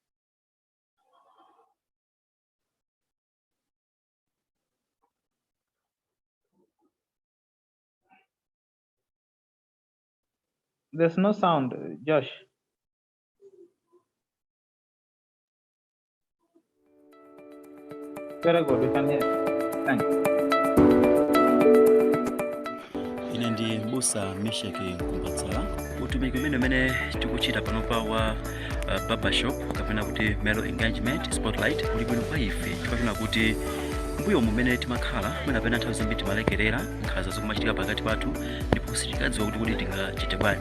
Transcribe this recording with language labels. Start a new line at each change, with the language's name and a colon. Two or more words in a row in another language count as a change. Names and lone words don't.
English: There's no sound, Josh. Very good, we can hear. Thanks.
Nyanja: Ine ndi Musa Meshaki Nkumbatsala utumiki umene tikuchita panopa wa barbershop kapena kuti
English: male engagement spotlight
Nyanja: uli bwino kwa ife chifukwa kuti mbuyo mumene timakhala mwina nthawi zambiri timalekerera nkhanza zokumachitika pakati pathu ndipo sitikadziwa kuti tingachite bwanji.